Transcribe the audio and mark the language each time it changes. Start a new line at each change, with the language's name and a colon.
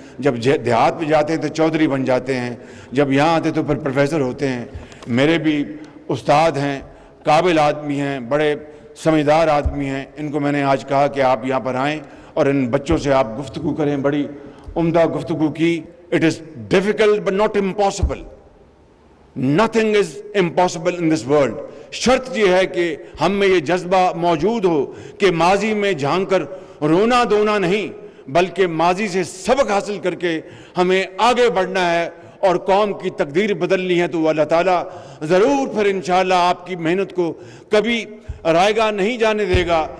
Urdu: جب دیہات میں جاتے ہیں تو چودھری بن جاتے ہیں, جب یہاں آتے تو پھر پروفیسر ہوتے ہیں. میرے بھی استاد ہیں, قابل آدمی ہیں, بڑے سمجھدار آدمی ہیں. ان کو میں نے آج کہا کہ آپ یہاں پر آئیں اور ان بچوں سے آپ گفتگو کریں. بڑی عمدہ گفتگو کی.
English: It is difficult but not impossible. Nothing is impossible in this world.
Urdu: شرط یہ ہے کہ ہم میں یہ جذبہ موجود ہو کہ ماضی میں جھانک کر رونا دھونا نہیں، بلکہ ماضی سے سبق حاصل کر کے ہمیں آگے بڑھنا ہے اور قوم کی تقدیر بدلنی ہے. تو اللہ تعالیٰ ضرور پھر انشاءاللہ آپ کی محنت کو کبھی رائیگاں نہیں جانے دے گا.